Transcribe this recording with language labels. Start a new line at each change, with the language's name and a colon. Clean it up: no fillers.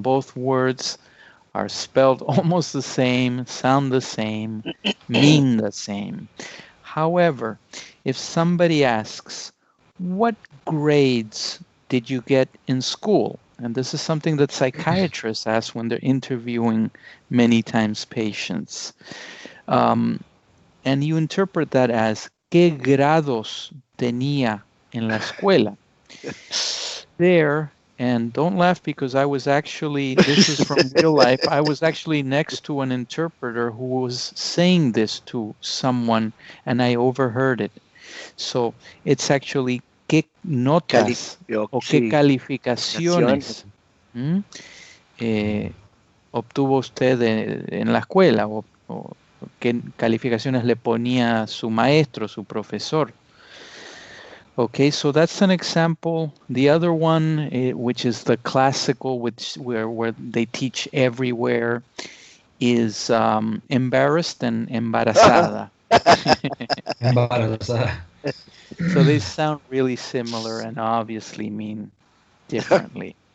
English: Both words are spelled almost the same, sound the same, mean the same. However, if somebody asks, what grades did you get in school? And this is something that psychiatrists ask when they're interviewing many times patients. And you interpret that as,
Spanish: ¿qué grados tenía en la escuela?
English: There, and don't laugh because I was actually, this is from real life, I was actually next to an interpreter who was saying this to someone and I overheard it. So it's actually,
Spanish: ¿qué notas o qué calificaciones obtuvo usted en la escuela? O qué calificaciones le ponía su maestro, su profesor.
English: Okay, so that's an example. The other one, which is the classical, where they teach everywhere, is embarrassed and embarazada.
Spanish: Embarazada.
English: So they sound really similar and obviously mean differently.